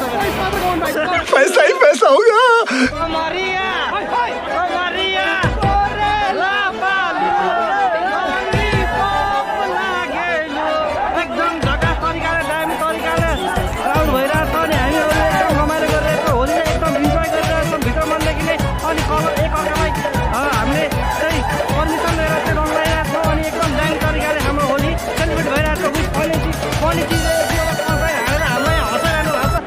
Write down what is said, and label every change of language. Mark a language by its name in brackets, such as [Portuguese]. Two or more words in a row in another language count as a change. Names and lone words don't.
[Hindi] पैसा ही पैसा होगा [Nepali] एकदम झकास तरिकाले दामी तरिकाले राउन्ड भइरहेको छ अनि हामीहरू एकदम रमाइलो गरिरहेको होली एकदम इन्जोय गरिरहेको छौँ भित्र मनदेखि नै अनि एक अर्कालाई हामीले चाहिँ पर्मिसन लिएर चाहिँ रङ लगाइरहेको छौँ अनि एकदम दामी तरिकाले हाम्रो होली सेलिब्रेट भइरहेको छ [English] with funny [Nepali] चिज हालेर हामीलाई हँसाइरहनु भएको छ